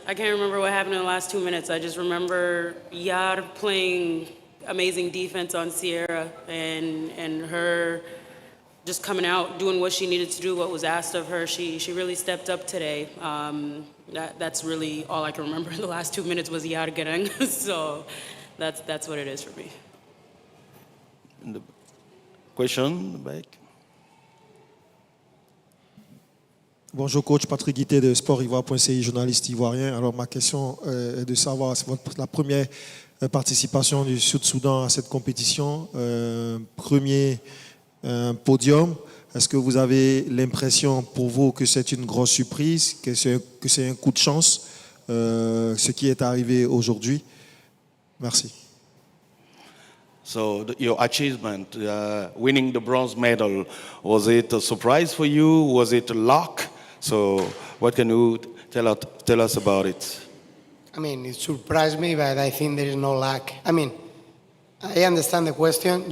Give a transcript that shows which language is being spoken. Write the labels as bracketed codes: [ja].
[en] I can't remember what happened in the last 2 minutes. I just remember Yar playing amazing defense on Sierra and her just coming out, doing what she needed to do, what was asked of her. She really stepped up today. That's really all I can remember in the last 2 minutes was Yar Gerang. So that's what it is for me. In the question in the back. [fr] Bonjour coach, Patrick Guité de sportivoire.ci, journaliste ivoirien. Alors ma question est de savoir, c'est la première participation du Sud-Soudan à cette compétition, premier podium. Est-ce que vous avez l'impression pour vous que c'est une grosse surprise, que c'est un coup de chance, ce qui est arrivé aujourd'hui? Merci. [en] So your achievement, winning the bronze medal, was it a surprise for you? Was it luck? So what can you tell us about it? I mean, it surprised me, but I think there is no luck. I mean, I understand the question.